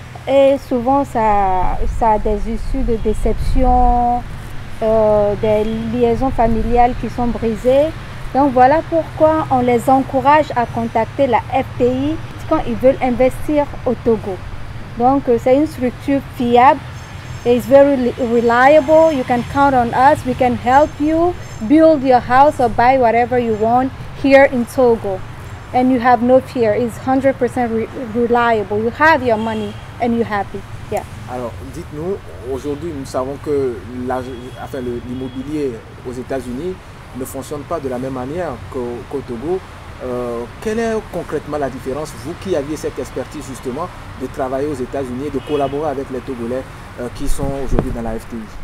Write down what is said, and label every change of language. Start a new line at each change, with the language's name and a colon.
French: Et souvent, ça a des issues de déception, des liaisons familiales qui sont brisées. Donc voilà pourquoi on les encourage à contacter la FTI quand ils veulent investir au Togo. Donc c'est une structure fiable.
English: It's very reliable. You can count on us. We can help you build your house or buy whatever you want here in Togo. And you have no fear. It's 100% reliable. You have your money and you're happy. Yeah.
French: Alors, dites-nous, aujourd'hui, nous savons que l'immobilier aux États-Unis ne fonctionne pas de la même manière qu'au Togo. Quelle est concrètement la différence, vous qui aviez cette expertise justement de travailler aux États-Unis et de collaborer avec les Togolais qui sont aujourd'hui dans la FTI?